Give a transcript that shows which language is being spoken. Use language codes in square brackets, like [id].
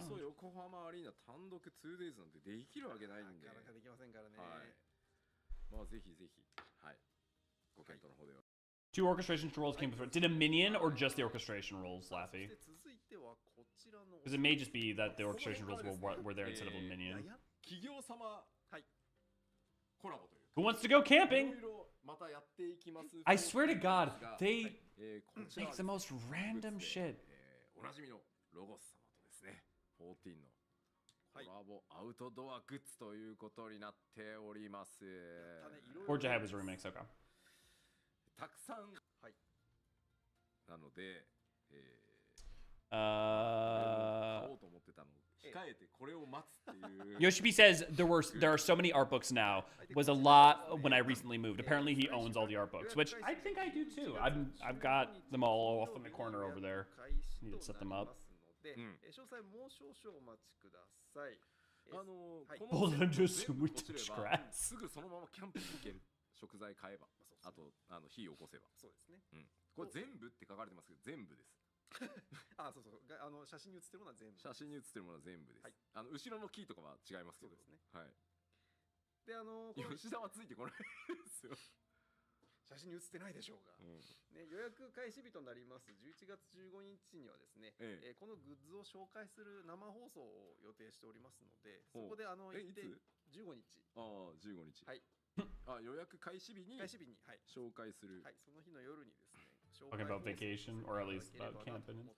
[ja] 横浜アリーナ単独 2days なんてできるわけないんで。なかなかできませんからね。はい。まあぜひぜひ、はい。ご検討の方では。 [en] Two orchestration rolls came before. Did a minion or just the orchestration rolls, Laffy? Because it may just be that the orchestration rolls were there instead of a minion. [ja] 企業様コラボという。 [en] Who wants to go camping? [ja] またやっていきます。 [en] I swear to God, they make the most random shit. [ja] おなじみのロゴス様とですね、14のコラボアウトドアグッズということになっております。 [en] Forge Ahead was a remix, okay. [ja] たくさん、はい、なので、買おうと思ってたの控えてこれを待つっていう。 [en] Yoshi says there are so many art books now. Was a lot when I recently moved. Apparently he owns all the art books, which I think I do too. I've got them all off in the corner over there. Need to set them up. [ja] 詳細もう少々お待ちください。 [en] Hold on, just we touch grass. [ja] すぐそのままキャンプに行ける。食材買えば、あと火起こせば。そうですね。これ全部って書かれてますけど全部です。あ、そうそう。写真に写ってるものは全部。写真に写ってるものは全部です。後ろのキーとかは違いますけど。そうですね。はい。で吉田はついてこないですよ。写真に写ってないでしょうが、ね、予約開始日となります11月15日にはですね、このグッズを紹介する生放送を予定しておりますので、そこで行って15日。ああ、15日。はい。あ、予約開始日に紹介する。はい、その日の夜にですね、 [en] Talking about vacation or at least about camping.